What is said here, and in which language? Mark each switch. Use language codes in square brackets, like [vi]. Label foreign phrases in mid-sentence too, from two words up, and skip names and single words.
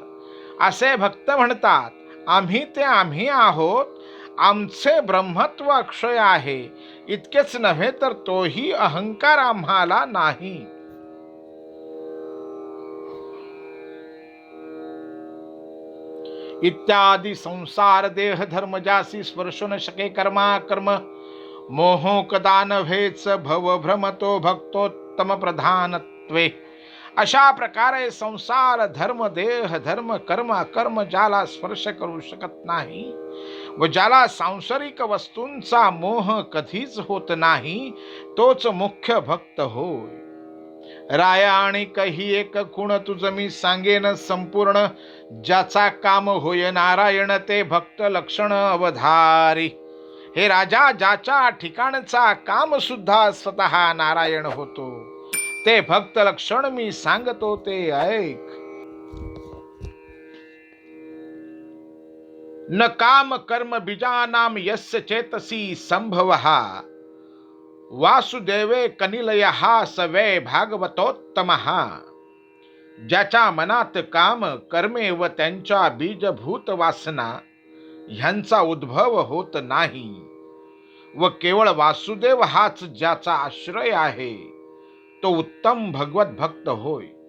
[mr] असे भक्त म्हणतात, आम्ही ते आम्ही आहोत, आमचे ब्रह्मत्व अक्षय आहे. इतकेच नव्हे तर तोही अहंकार आम्हाला नाही. इत्यादी संसार देह धर्म जासी स्पर्श न शके कर्मा कर्म. मोहो कदा नव्हेच भव भ्रमतो भक्तोत्तम प्रधानत्वे. अशा प्रकारे संसार धर्म देह धर्म कर्म कर्म ज्याला स्पर्श करू शकत नाही व ज्याला सांसारिक वस्तूंचा मोह कधीच होत नाही, तोच मुख्य भक्त होय. राया आणि काही एक गुण तुझ मी सांगेन संपूर्ण. ज्याचा काम होय नारायण ते भक्त लक्षण अवधारी. हे राजा, ज्याच्या ठिकाणचा काम सुद्धा स्वतः नारायण होतो, ते भक्त लक्षण मी सांगतो ते ऐक. [sa] न काम कर्म बीजानाम यस्य चेतसी संभवहा. वासुदेवे कनिलयः स वै भागवतोत्तमः. [mr] ज्याच्या मनात काम कर्मे व त्यांच्या बीजभूत वासना ह्यांचा उद्भव होत नाही व केवळ वासुदेव हाच ज्याचा आश्रय आहे, तो उत्तम भगवत भक्त होय.